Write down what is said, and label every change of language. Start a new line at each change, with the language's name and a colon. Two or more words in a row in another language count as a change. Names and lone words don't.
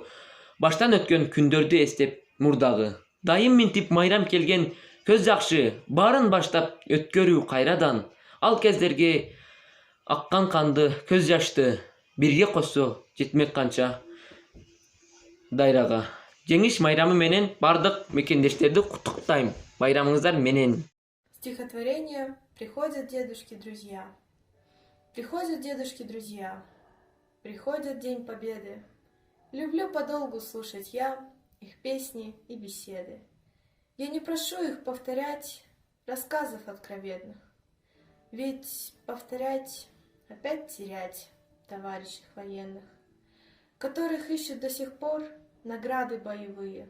Kyrgyz: Баштан өткөн күндөрдү эстеп мурдагы. Дайым минтип майрам келген көз жакшы, барын баштап өткөрүү кайрадан. Ал кездерге аккан канды, көз жашты бирге кошсо жетмек канча дайрага. Жеңиш майрамы менен бардык мекендештерди куттуктайм. Байрамыңыздар менен.
Russian: Стихотворение «Приходят дедушки-друзья». Приходят дедушки-друзья, приходит День Победы. Люблю подолгу слушать я их песни и беседы. Я не прошу их повторять рассказов откровенных, ведь повторять опять терять товарищей военных, которых ищут до сих пор награды боевые.